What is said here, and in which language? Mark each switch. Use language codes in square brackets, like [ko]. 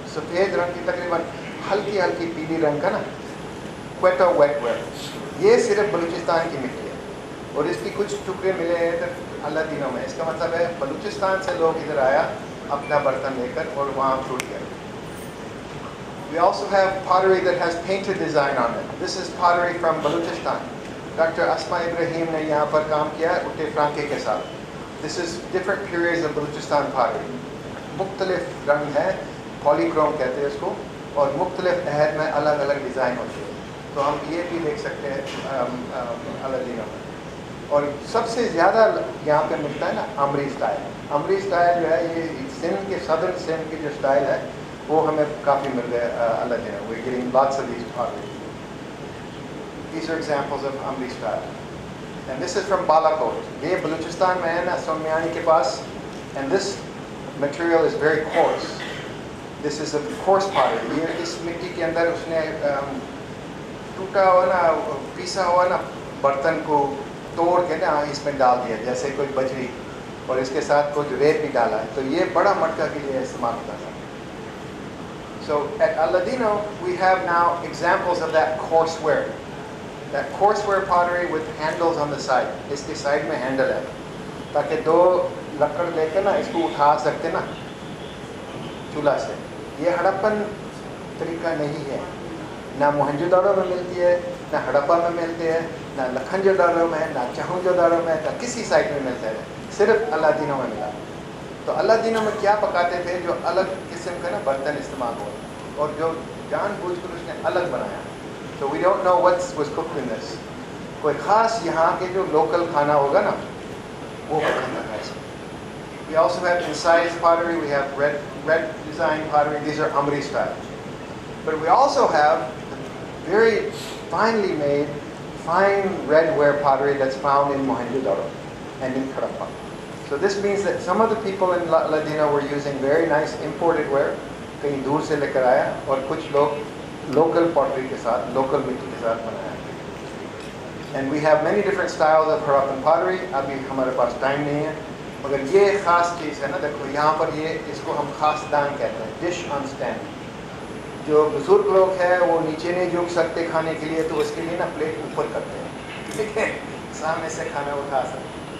[hi] सफ़ेद रंग की तकरीबन हल्की हल्की पीली रंग का ना क्वेटा वेटवेयर. ये सिर्फ बलूचिस्तान की मिट्टी है और इसकी कुछ टुकड़े मिले हैं इधर अलादीनो में. इसका मतलब है बलूचिस्तान से लोग इधर आया अपना बर्तन लेकर और वहाँ फ्रूट किया. [en] We also have pottery that has painted design on it. This is pottery from Balochistan. [hi] Dr. Asma Ibrahim ने यहाँ पर काम किया उटे फ्रांके के साथ. [en] This is different periods of Balochistan pottery. [hi] मुख्तलिफ रंग है, पॉलीक्रोम कहते हैं इसको, और मुख्तलिफ अहद में अलग अलग डिज़ाइन होती है. तो हम ये भी देख सकते हैं अलादीनो में. और सबसे ज़्यादा यहाँ पे मिलता है ना अमरी स्टाइल. अमरी स्टाइल जो है ये सिंध के सदर्न सिंध की जो स्टाइल है वो हमें काफ़ी मिल गए अलादीनो. [en] We getting lots of these pottery. These are examples of Amri style. And this is from Balakot. [hi] ये बलूचिस्तान में है ना सोमियानी के पास. [en] And this material is very coarse. This is a coarse pottery. [hi] ये इस मिट्टी के अंदर उसने टूटा हुआ ना पीसा हुआ ना बर्तन को तोड़ के ना इसमें डाल दिया जैसे कोई बजरी, और इसके साथ कुछ रेत भी डाला है. तो ये बड़ा मटका के लिए इस्तेमाल होता था. [en] So at Aladino we have now examples of that courseware. That courseware pottery with handles on the side. [hi] इसके साइड में हैंडल है ताकि दो लकड़ लेकर ना इसको उठा सकते ना चूल्हा से. ये हड़प्पन तरीका नहीं है. ना मोहनजोदड़ो में मिलती है, ना हड़प्पा में मिलती है, ना लखनजोदड़ो में, ना चहुंजोदड़ो में, ना किसी साइट में मिलता है. सिर्फ अलादीनो में मिला. तो अलादीनो में क्या पकाते थे जो अलग किस्म का ना बर्तन इस्तेमाल हुआ और जो जानबूझकर उसने अलग बनाया. [en] So we don't know what was cooked in this. [hi] कोई ख़ास यहाँ के जो लोकल खाना होगा ना वो खाना है इसमें. [en] We also have incised pottery. We have red design pottery. These are Amri style. But we also have very finely made, fine redware pottery that's found in Mohenjo-daro and in Harappa. So this means that some of the people in Aladino were using very nice imported ware, [hi] कहीं दूर से लेकर आया, और कुछ लोग local pottery के साथ, local मिट्टी के साथ बनाया है. [en] And we have many different styles of Harappan pottery. [hi] अभी हमारे पास टाइम नहीं है, मगर ये ख़ास चीज़ है ना, देखो यहाँ पर ये इसको हम ख़ास दान कहते हैं, डिश ऑन स्टैंड. जो बुजुर्ग लोग हैं वो नीचे नहीं झुक सकते खाने के लिए, तो उसके लिए ना प्लेट ऊपर करते हैं, ठीक है, सामने से खाना उठा सकते.